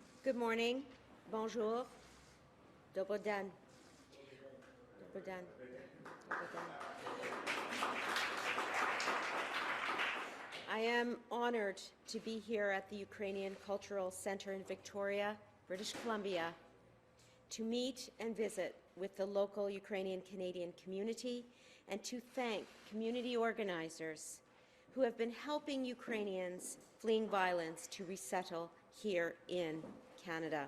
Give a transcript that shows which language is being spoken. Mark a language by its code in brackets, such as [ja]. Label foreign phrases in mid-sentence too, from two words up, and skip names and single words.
[en] Good morning. [fr] Bonjour. [sr] Dobar dan. Dobar dan. Dobar dan. [en] I am honored to be here at the Ukrainian Cultural Centre in Victoria, British Columbia, to meet and visit with the local Ukrainian-Canadian community and to thank community organizers who have been helping Ukrainians fleeing violence to resettle here in Canada.